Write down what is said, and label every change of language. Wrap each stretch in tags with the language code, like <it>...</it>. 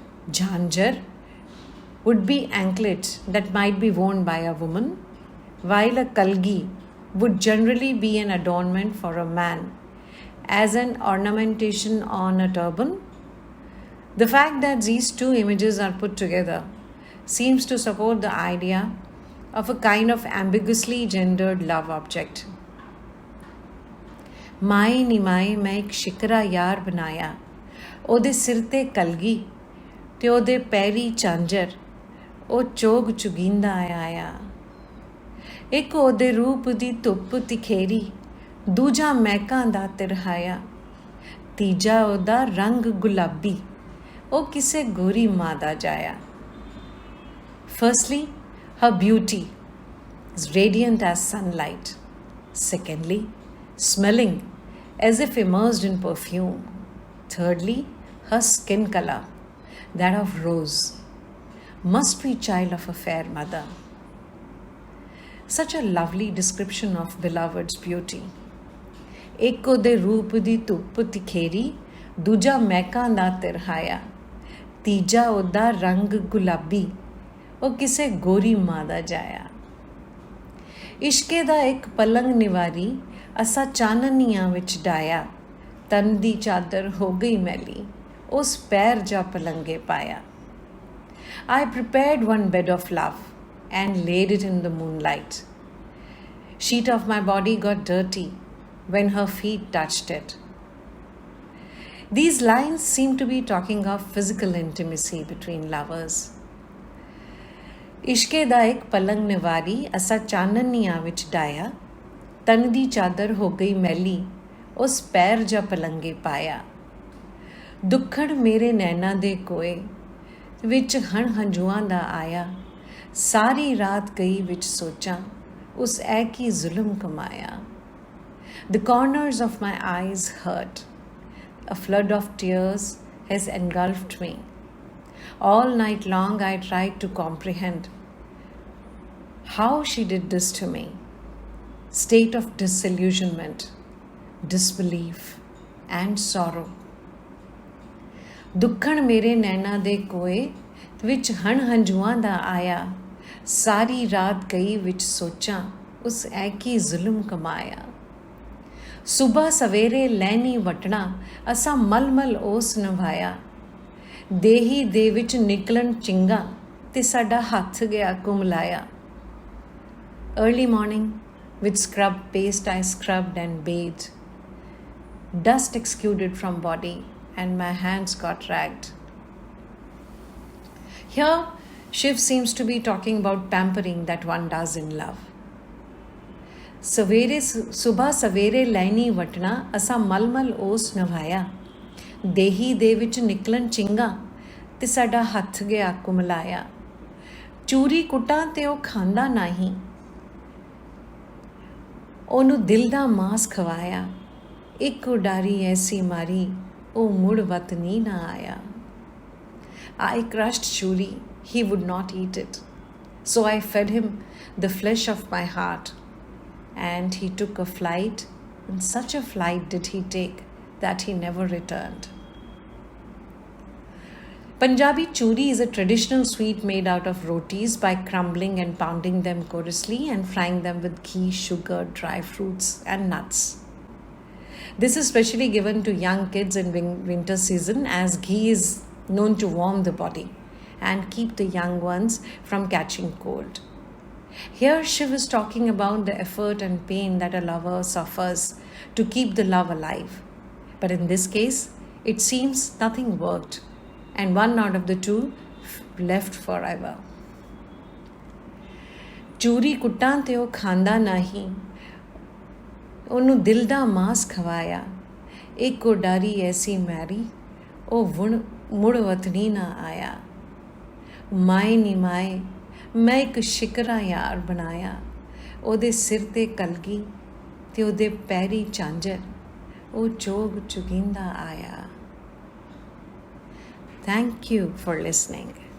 <en>Jhanjar would be anklet that might be worn by a woman, while a kalgi would generally be an adornment for a man, as an ornamentation on a turban. The fact that these two images are put together seems to support the idea of a kind of ambiguously gendered love object.</en> <pa>माए नी माए मैं एक शिकरा यार बनाया, ਉਹਦੇ ਸਿਰ ਤੇ ਕਲਗੀ ਤੇ ਉਹਦੇ ਪੈਰੀ ਝਾਂਜਰ, ਉਹ ਚੋਗ ਚੁਗੀਂਦਾ ਆਇਆ। ਇੱਕ ਉਹਦੇ ਰੂਪ ਦੀ ਧੁੱਪ ਤਿਖੇਰੀ, ਦੂਜਾ ਮਹਿਕਾਂ ਦਾ ਤਿਰਹਾਇਆ, ਤੀਜਾ ਉਹਦਾ ਰੰਗ ਗੁਲਾਬੀ, ਉਹ ਕਿਸੇ ਗੋਰੀ ਮਾਂ ਦਾ ਜਾਇਆ।</pa> <en>Firstly, her beauty is radiant as sunlight. Secondly, smelling as if immersed in perfume. Thirdly, her skin color, that of rose, must be child of a fair mother. Such a lovely description of beloved's beauty.</en> <pa>ਇੱਕ ਉਹਦੇ ਰੂਪ ਦੀ ਧੁੱਪ ਤਿਖੇਰੀ, ਦੂਜਾ ਮਹਿਕਾਂ ਦਾ ਤਿਰਹਾਇਆ, ਤੀਜਾ ਉਹਦਾ ਰੰਗ ਗੁਲਾਬੀ, ਉਹ ਕਿਸੇ ਗੋਰੀ ਮਾਂ ਦਾ ਜਾਇਆ। ਇਸ਼ਕੇ ਦਾ ਇੱਕ ਪਲੰਗ ਨਿਵਾਰੀ, ਅਸਾਂ ਚਾਨਣੀਆਂ ਵਿੱਚ ਡਾਇਆ, ਤਨ ਦੀ ਚਾਦਰ ਹੋ ਗਈ ਮੈਲੀ, ਉਸ ਪੈਰ ਜਾ ਪਲੰਗੇ ਪਾਇਆ।</pa> <en>I prepared one bed of love and laid it in the moonlight. Sheet of my body got dirty when her feet touched it. These lines seem to be talking of physical intimacy between lovers.</en> <pa>ਇਸ਼ਕੇ ਦਾ ਇੱਕ ਪਲੰਗ ਨਿਵਾਰੀ, ਅਸਾਂ ਚਾਨਣੀਆਂ ਵਿੱਚ ਡਾਇਆ, ਤਨ ਦੀ ਚਾਦਰ ਹੋ ਗਈ ਮੈਲੀ, ਉਸ ਪੈਰ ਜਾ ਪਲੰਗੇ ਪਾਇਆ। ਦੁੱਖੜ ਮੇਰੇ ਨੈਣਾ ਦੇ ਕੋਏ, ਵਿੱਚ ਹਣ ਹੰਝੂਆਂ ਦਾ ਆਇਆ, ਸਾਰੀ ਰਾਤ ਗਈ ਵਿੱਚ ਸੋਚਾਂ, ਉਸ ਐ ਕੀ ਜ਼ੁਲਮ ਕਮਾਇਆ।</pa> <en>The corners of my eyes hurt. A flood of tears has engulfed me. All night long I tried to comprehend how she did this to me. State of disillusionment, disbelief, and sorrow.</en> <pa>ਦੁੱਖਣ ਮੇਰੇ ਨੈਣਾ ਦੇ ਕੋਏ, ਵਿੱਚ ਹਣ ਹੰਝੂਆਂ ਦਾ ਆਇਆ, ਸਾਰੀ ਰਾਤ ਗਈ ਵਿੱਚ ਸੋਚਾਂ, ਉਸ ਐ ਕੀ ਜ਼ੁਲਮ ਕਮਾਇਆ। ਸੁਬਹ ਸਵੇਰੇ ਲੈਣੀ ਵਟਣਾ, ਅਸਾਂ ਮਲਮਲ ਓਸ ਨਿਭਾਇਆ, ਦੇਹੀ ਦੇ ਵਿੱਚ ਨਿਕਲਣ ਚਿੰਗਾ, ਤੇ ਸਾਡਾ ਹੱਥ ਗਿਆ ਕੁਮਲਾਇਆ।</pa> <en>Early morning, with scrub paste I scrubbed and bathed. Dust exuded from body and my hands got ragged. Here, Shiv seems to be talking about pampering that one does in love.</en> <pa>ਸੁਬਹ ਸਵੇਰੇ ਲੈਣੀ ਵਟਣਾ, ਅਸਾਂ ਮਲਮਲ ਓਸ ਨਿਭਾਇਆ, ਦੇਹੀ ਦੇ ਵਿੱਚ ਨਿਕਲਣ ਚਿੰਗਾ, ਤੇ ਸਾਡਾ ਹੱਥ ਗਿਆ ਕੁਮਲਾਇਆ। ਚੂਰੀ ਕੁੱਟਾਂ ਤੇ ਉਹ ਖਾਂਦਾ ਨਹੀਂ, ਉਹਨੂੰ ਦਿਲ ਦਾ ਮਾਸ ਖਵਾਇਆ, ਇੱਕ ਉਡਾਰੀ ਐਸੀ ਮਾਰੀ, ਉਹ ਮੁੜ ਵਤਨੀ ਨਾ ਆਇਆ।</pa> <en>I crushed churi, he would not eat it, so I fed him the flesh of my heart, and he took a flight, and such a flight did he take that he never returned. Punjabi churi is a traditional sweet made out of rotis by crumbling and pounding them coarsely and frying them with ghee, sugar, dry fruits, and nuts. This is specially given to young kids in winter season, as ghee is known to warm the body and keep the young ones from catching cold. Here Shiv is talking about the effort and pain that a lover suffers to keep the love alive. But in this case, it seems nothing worked, and one out of the two left forever.</en> <pa>ਚੂਰੀ ਕੁੱਟਾਂ ਤੇ ਉਹ ਖਾਂਦਾ ਨਹੀਂ, ਉਹਨੂੰ ਦਿਲ ਦਾ ਮਾਸ ਖਵਾਇਆ, ਇੱਕ ਉਡਾਰੀ ਐਸੀ ਮਾਰੀ, ਉਹ ਮੁੜ ਵਤਨੀ ਨਾ ਆਇਆ। ਮਾਏ ਨੀ ਮਾਏ ਮੈਂ ਇੱਕ ਸ਼ਿਕਰਾ ਯਾਰ ਬਣਾਇਆ, ਉਹਦੇ ਸਿਰ ਤੇ ਕਲਗੀ ਤੇ ਉਹਦੇ ਪੈਰੀ ਝਾਂਜਰ, ਉਹ ਚੋਗ ਚੁਗੀਂਦਾ ਆਇਆ।</pa> <en>Thank you for listening.</en>